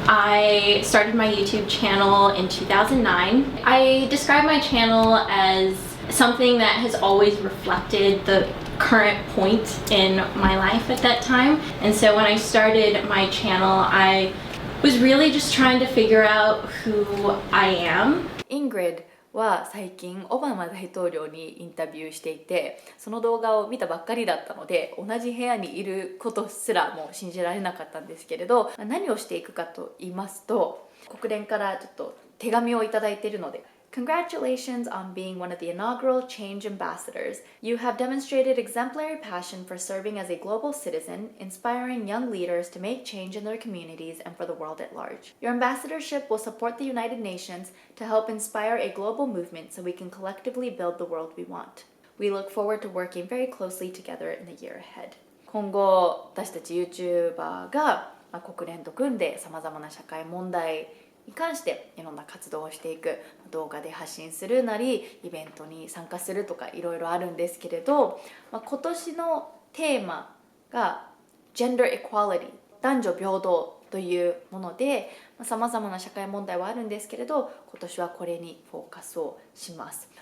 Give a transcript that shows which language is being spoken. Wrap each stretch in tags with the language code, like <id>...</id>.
<en>I started my YouTube channel in 2009. I describe my channel as something that has always reflected the current point in my life at that time. And so when I started my channel, I was really just trying to figure out who I am.</en> <ja>Ingrid は最近オバマ大統領にインタビューしていて、その動画を見たばっかりだったので同じ部屋にいることすらもう信じられなかったんですけれど、何をしていくかと言いますと、国連からちょっと手紙をいただいているので、</ja> <en>Congratulations on being one of the inaugural Change Ambassadors. You have demonstrated exemplary passion for serving as a global citizen, inspiring young leaders to make change in their communities and for the world at large. Your ambassadorship will support the United Nations to help inspire a global movement so we can collectively build the world we want. We look forward to working very closely together in the year ahead.</en> <ja>今後、私たち YouTuber が国連と組んで様々な社会問題に関していろんな活動をしていく、動画で発信するなりイベントに参加するとかいろいろあるんですけれど、今年のテーマが Gender Equality 男女平等というもので、様々な社会問題はあるんですけれど、今年はこれにフォーカスをします。</ja>